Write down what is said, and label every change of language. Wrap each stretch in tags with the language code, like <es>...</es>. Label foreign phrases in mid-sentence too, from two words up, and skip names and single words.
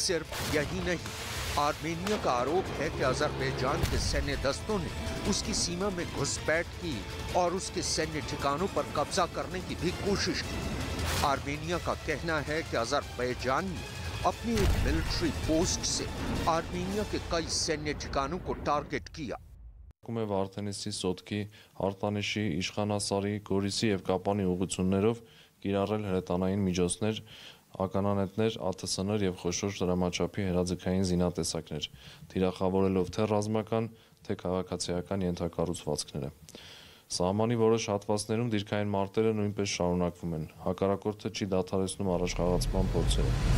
<hi>सिर्फ यही नहीं, आर्मेनिया का आरोप है कि अजरबैजान के सैन्य दस्तों ने उसकी सीमा में घुसपैठ की और उसके सैन्य ठिकानों पर कब्जा करने की भी कोशिश की। आर्मेनिया का कहना है कि अजरबैजान ने अपनी एक</hi> <en>military post</en> <hi>से आर्मेनिया के कई सैन्य ठिकानों को टारगेट किया।</hi> <hy>Վարդենիսի սոտքի Արտանիշի Իշխանասարի Գորիսի եւ Կապանի ուղղություններով կիրառել հրետանային միջոցներ, ականանետներ, ԱԹՍ-ներ եւ խոշոր դրամաչափի հրաձգային զինատեսակներ, թիրախավորելով թե ռազմական, թե քաղաքացիական ենթակառուցվածքները։ Սահմանի որոշ հատվածներում դիրքային մարտերը նույնպես շարունակվում են։ Հակառակորդը չի դադարեցնում առաջխաղացման փորձերը։</hy>